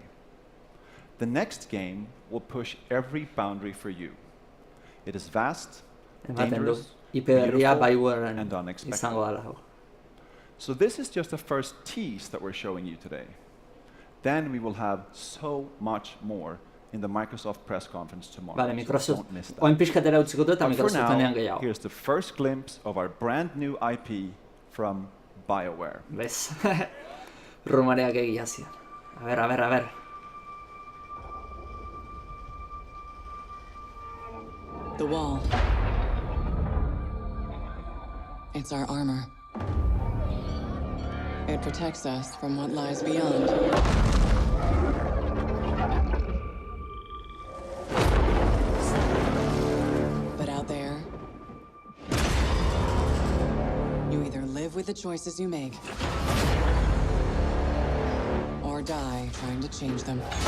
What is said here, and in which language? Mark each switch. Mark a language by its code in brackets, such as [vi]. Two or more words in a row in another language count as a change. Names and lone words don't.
[en] The next game will push every boundary for you. It is vast, dangerous, beautiful, and unexpected. So this is just the first tease that we're showing you today. Then we will have so much more in the Microsoft press conference tomorrow. [eu] Vale, Microsoft oin pixkatera utziko dut eta Microsoftenean gehiago. [en] Here's the first glimpse of our brand new IP from BioWare. [eu] Bez, rumoreak egia zian. [es] A ver. [en] The wall. It's our armor. It protects us from what lies beyond. But out there, you either live with the choices you make, or die trying to change them.